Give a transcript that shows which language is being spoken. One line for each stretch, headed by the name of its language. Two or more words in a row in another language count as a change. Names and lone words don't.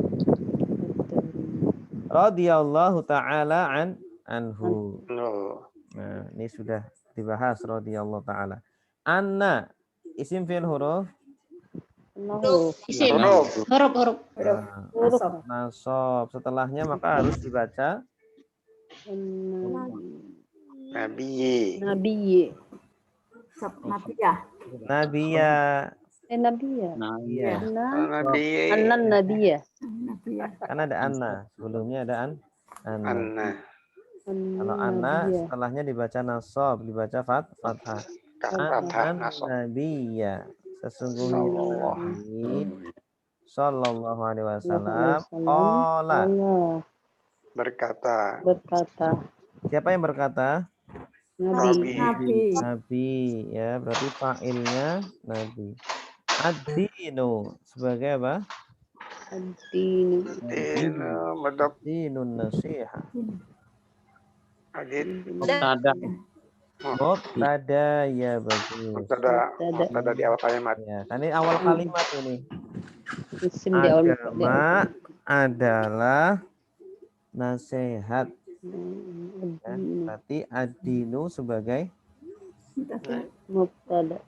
Arabic: رضي الله تعالى عنه.
Indonesian: Nah, ini sudah dibahas
Arabic: رضي الله تعالى. أن اسم فعل حرف.
Indonesian: Isim. Huruf. Nasab. Setelahnya maka harus dibaca Nabi. Nabi. Nabiyah. Nabiya. Nabiya. Iya. Nabi.
Arabic: أن النبي.
Indonesian: Nabiyah. Kan ada anna. Sebelumnya ada anna. Anna. Kalau anna setelahnya dibaca nasab, dibaca fathah. Fathah Anan nasab. Nabiya. Sesungguhnya Nabi
Arabic: صلى الله عليه وسلم قال.
Indonesian: Berkata. Siapa yang berkata? Nabi. Nabi, ya, berarti fa'ilnya Nabi. Ad-dinu sebagai apa? Ad-din.
Arabic: الدين النصيحة.
Indonesian: Mubtada. Mubtada, ya bagus. Mubtada di awal kalimat. Ya, kan ini awal kalimat ini. Isim di awal. Agama adalah nasihat. Ya, berarti ad-dinu sebagai Mubtada.